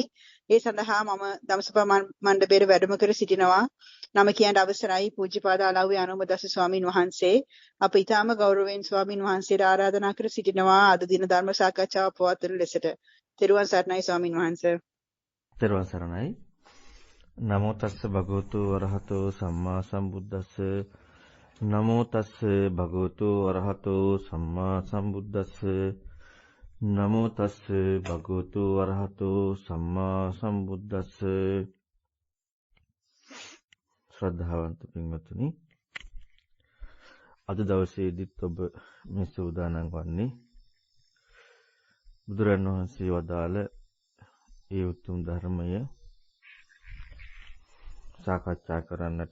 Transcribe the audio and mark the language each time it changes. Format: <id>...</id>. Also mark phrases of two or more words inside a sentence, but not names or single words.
<si>ඒ සඳහා මම ධම්සභා මණ්ඩපයේ වැඩම කර සිටිනවා. නම කියන්න අවසරයි පූජ්‍යපාද අලව්වේ අනුමදස්ස ස්වාමින් වහන්සේ. අප ඊටාම ගෞරවයෙන් ස්වාමින් වහන්සේට ආරාධනා කර සිටිනවා අද දින ධර්ම සාකච්ඡාව පවත්වන ලෙසට. තෙරුවන් සරණයි ස්වාමින් වහන්සේ. තෙරුවන් සරණයි.</si> <pi>නමෝ තස්ස භගවතු වරහතෝ සම්මා සම්බුද්දස්ස. නමෝ තස්ස භගවතු වරහතෝ සම්මා සම්බුද්දස්ස. නමෝ තස්ස භගවතු වරහතෝ සම්මා සම්බුද්දස්ස.</pi> <si>ශ්‍රද්ධාවන්ත පින්වත්නි, අද දවසේදීත් ඔබ මේ සූදානම් වන්නේ බුදුරන් වහන්සේ වදාළ ඒ උතුම් ධර්මය සාකච්ඡා කරන්නට.</si>